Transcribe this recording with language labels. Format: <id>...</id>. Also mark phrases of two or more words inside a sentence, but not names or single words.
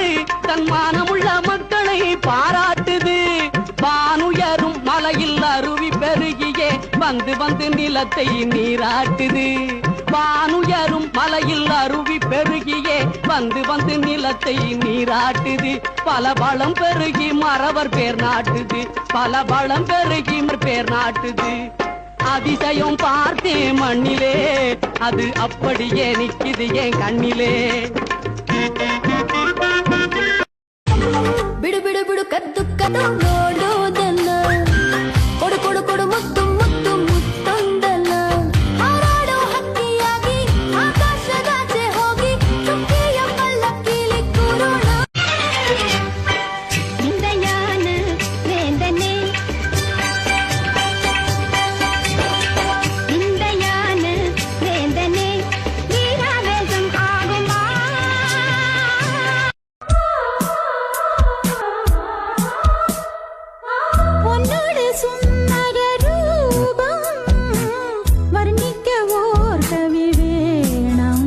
<ta>தன் மானமுள்ள மக்களை பாராட்டுது வானுயரும் மலையில் அருவி பெருகியே வந்து வந்து நிலத்தை நீராட்டுது வானுயரும் மலையில் அருவி பெருகியே வந்து வந்து நிலத்தை நீராட்டுது பல வளம் பெருகி மறவர் பேர் நாட்டுது பல வளம் பெருகி பேர் நாட்டுது அதிசயம் பார்த்தேன் மண்ணிலே அது அப்படியே நிக்குது என் கண்ணிலே</ta> <kn>ಬಿಡು ಬಿಡು ಬಿಡು ಕದ್ದು ಕದ್ದು ನೋಡೋದಲ್ಲ ಕೊಡು ಕೊಡು ಕೊಡು ಮುತ್ತು ಮುತ್ತು ಮುತ್ತೊಂದಲ್ಲ ಹಾರಾಡೋ ಹಕ್ಕಿಯಾಗಿ ಆಕಾಶದಾಚೆ ಹೋಗಿ ಚುಕ್ಕಿಯ ಪಲ್ಲಕ್ಕಿಲಿ ಕೂರೋಣ ಇಂದ್ರಯಾನ ವೇದನೆ ಇಂದ್ರಯಾನ ವೇದನೆ</kn> <ta>வீராவேசம் ஆகுமா பொன்னோடு சுந்தர ரூபம் வர்ணிக்க ஓர் கவி வேணும்</ta>